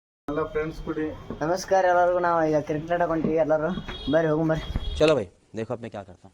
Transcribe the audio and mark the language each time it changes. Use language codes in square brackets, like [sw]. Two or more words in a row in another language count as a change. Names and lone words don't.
[kn] ಎಲ್ಲ ಫ್ರೆಂಡ್ಸ್ ಕೂಡಿ ನಮಸ್ಕಾರ ಎಲ್ಲರಿಗೂ. ನಾವು ಈಗ ಕ್ರಿಕೆಟ್ ಆಡಕ್ಕೆ ಹೊಂಟಿವಿ. ಎಲ್ಲರೂ ಬರ್ರಿ ಹೋಗು ಬರ್ರಿ. [hi] चलो भाई देखो अब मैं क्या करता हूँ.